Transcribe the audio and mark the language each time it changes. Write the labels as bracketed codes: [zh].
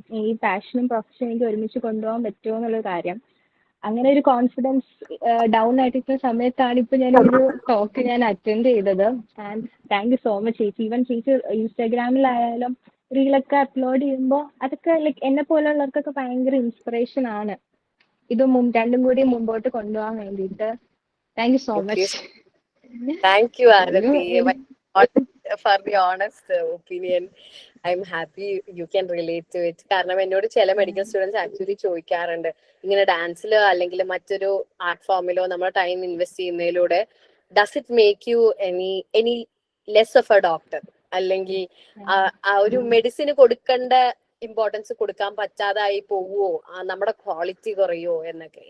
[ml] ഈ പാഷനും പ്രൊഫഷനും എനിക്ക് ഒരുമിച്ച് കൊണ്ടുപോകാൻ പറ്റുമോ എന്നുള്ളൊരു കാര്യം. അങ്ങനെ ഒരു കോൺഫിഡൻസ് ഡൗൺ ആയിട്ടിരിക്കുന്ന സമയത്താണ് ഇപ്പൊ ഞാൻ ഒരു ടോക്ക് ഞാൻ അറ്റൻഡ് ചെയ്തത്. [en] and thank you so much [ml] ചേച്ചി. ഈവൻ ചേച്ചി ഇൻസ്റ്റാഗ്രാമിലായാലും റീലൊക്കെ അപ്ലോഡ് ചെയ്യുമ്പോൾ അതൊക്കെ ലൈക്ക് എന്നെ പോലുള്ളവർക്കൊക്കെ ഭയങ്കര ഇൻസ്പിറേഷൻ ആണ്. ഇത് രണ്ടും കൂടി മുമ്പോട്ട് കൊണ്ടുപോകാൻ വേണ്ടിയിട്ട്. [en] Thank you so much. Thank you Aarathi for the honest opinion. I'm happy you can relate to it. [ml] കാരണം എന്നോട് ചില മെഡിക്കൽ സ്റ്റുഡൻസ് ആക്ച്വലി ചോദിക്കാറുണ്ട്, ഇങ്ങനെ ഡാൻസിലോ അല്ലെങ്കിൽ മറ്റൊരു ആർട്ട് ഫോമിലോ നമ്മൾ ടൈം ഇൻവെസ്റ്റ് ചെയ്യുന്നതിലൂടെ [en] does it make you any less of a doctor, [ml] അല്ലെങ്കിൽ ആ ഒരു മെഡിസിന് കൊടുക്കേണ്ട ഇമ്പോർട്ടൻസ് കൊടുക്കാൻ പറ്റാതായി പോവുമോ, നമ്മുടെ ക്വാളിറ്റി കുറയോ എന്നൊക്കെ.